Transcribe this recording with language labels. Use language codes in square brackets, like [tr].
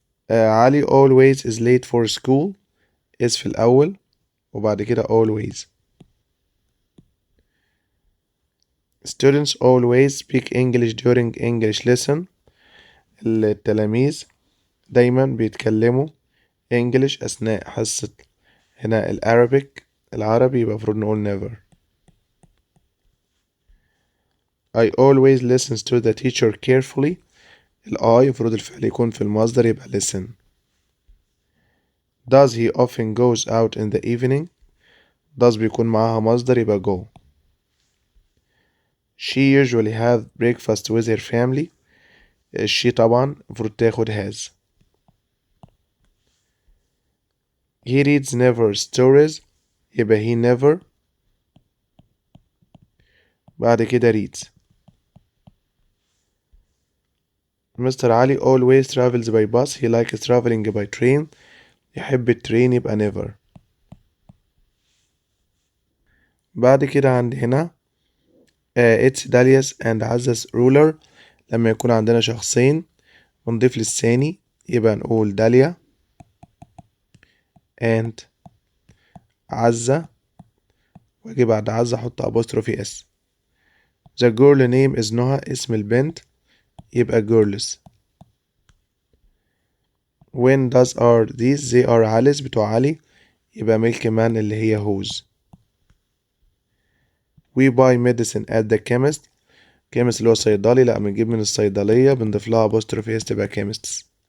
[en] علي always is late for school is [ar] في الأول وبعد كده [en] always. students always speak English during English lesson [ar] التلاميذ دايما بيتكلموا English أثناء حصة هنا العربي يبقى المفروض نقول never. [en] I always listens to the teacher carefully. [ar] I المفروض الفعل يكون في المصدر يبقى listen. [en] Does he often goes out in the evening. [ar] does بيكون معاها مصدر يبقى go. [en] She usually have breakfast with her family. [ar] she طبعا المفروض تاخد has. [en] He reads never stories يبقى he never بعد كده reads. Mr. Ali always travels by bus. He likes traveling by train. [ar] يحب الترين يبقى never. بعد كده عندي هنا [en] it's Dalia's and Azza's ruler. [ar] لما يكون عندنا شخصين ونضيف للثاني يبقى نقول داليا and عزة واجي بعد عزة احط apostrophe s. [en] The girl name is نهى. [ar] اسم البنت يبقى girls. [en] When does are these they are علي's [ar] بتوع علي يبقى [en] milk man اللي هي whose. We buy medicine at the chemist. [ar] chemist اللي هو صيدلي لا بنجيب من الصيدلية بنضيف لها apostrophe s تبقى chemists.